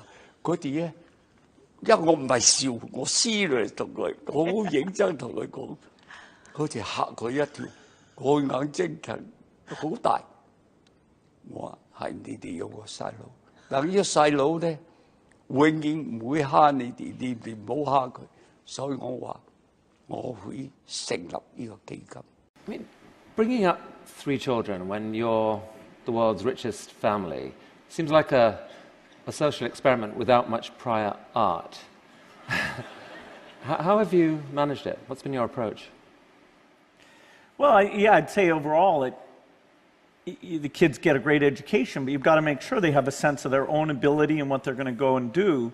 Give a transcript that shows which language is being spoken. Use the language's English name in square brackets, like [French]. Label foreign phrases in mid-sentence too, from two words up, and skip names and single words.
[Cantonese] 佢哋咧，因為我唔係笑，我serious同佢，我好認真同佢講，佢哋嚇佢一跳，佢眼睛好大。我話係你哋有個細佬，但呢個細佬咧，永遠唔會蝦你哋，你哋唔好蝦佢。所以我話我會成立呢個基金。 [English] I mean, bringing up 3 children when you're the world's richest family seems like a social experiment without much prior art. How have you managed it? What's been your approach? Well, I'd say overall the kids get a great education, but you've got to make sure they have a sense of their own ability and what they're going to go and do.